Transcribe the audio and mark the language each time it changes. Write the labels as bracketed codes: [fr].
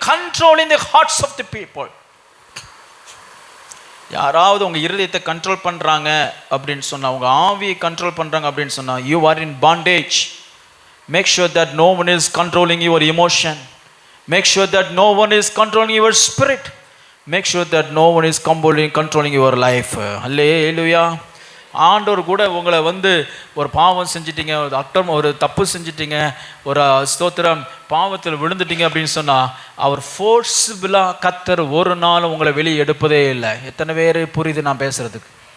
[en] Controlling the hearts of the people. [ta] யாராவது உங்க இருதயத்தை கண்ட்ரோல் பண்றாங்க அப்படின்னு சொன்னா, உங்க ஆவியை கண்ட்ரோல் பண்றாங்க அப்படின்னு சொன்னா, [en] you are in bondage. Make sure that no one is controlling your emotion. Make sure that no one is controlling your spirit. Make sure that no one is controlling your life. Hallelujah. [ta] ஆண்டவர் கூட உங்களை ஒரு பாவம் செஞ்சிட்டீங்க, ஒரு தப்பு செஞ்சிட்டீங்க, ஒரு ஸ்தோத்திரம் பாவத்தில் விழுந்துட்டீங்க அப்படின்னு சொன்னால் அவர் ஃபோர்ஸிபிளாக கர்த்தர் ஒரு நாள் உங்களை வெளியே எடுப்பதே இல்லை. எத்தனை பேர் புரியுது நான் பேசுறதுக்கு?